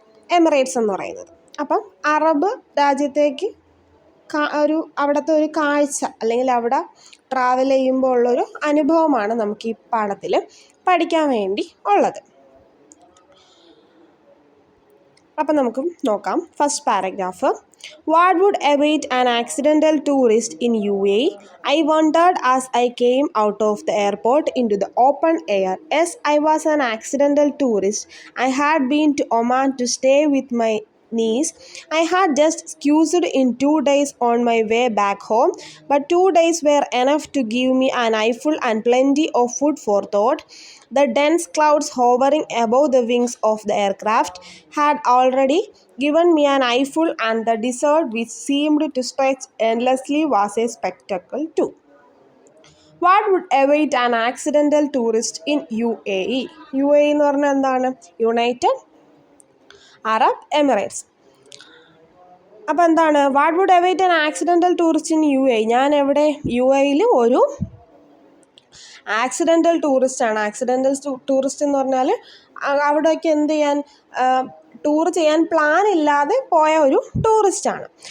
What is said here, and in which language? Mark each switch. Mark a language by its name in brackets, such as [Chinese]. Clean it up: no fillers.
[Malayalam] Emirates എന്ന് പറയുന്നത്. അപ്പം അറബ് രാജ്യത്തേക്ക് അവിടുത്തെ ഒരു കാഴ്ച അല്ലെങ്കിൽ അവിടെ ട്രാവൽ ചെയ്യുമ്പോൾ ഉള്ളൊരു അനുഭവമാണ് നമുക്ക് ഈ പാഠത്തിൽ പഠിക്കാൻ വേണ്ടി ഉള്ളത്. അപ്പം നമുക്ക് നോക്കാം. [English] First paragraph. What would await an accidental tourist in UAE? I wondered as I came out of the airport into the open air. Yes, I was an accidental tourist. I had been to Oman to stay with my niece. I had just squeezed in 2 days on my way back home, but 2 days were enough to give me an eyeful and plenty of food for thought. The dense clouds hovering above the wings of the aircraft had already given me an eyeful, and the desert which seemed to stretch endlessly was a spectacle too. What would await an accidental tourist in UAE? [Malayalam] UAE എന്ന് പറഞ്ഞാൽ എന്താണ്? United Arab Emirates. അപ്പോൾ എന്താണ്? [English] What would await an accidental tourist in UAE? [Malayalam] ഞാൻ എവിടെ? UAEയിൽ ഒരു accidental ടൂറിസ്റ്റാണ്. Accidental tourist എന്ന് പറഞ്ഞാൽ അവിടേക്ക് എന്ത് ചെയ്യാൻ, ടൂർ ചെയ്യാൻ പ്ലാൻ ഇല്ലാതെ പോയ ഒരു ടൂറിസ്റ്റാണ്.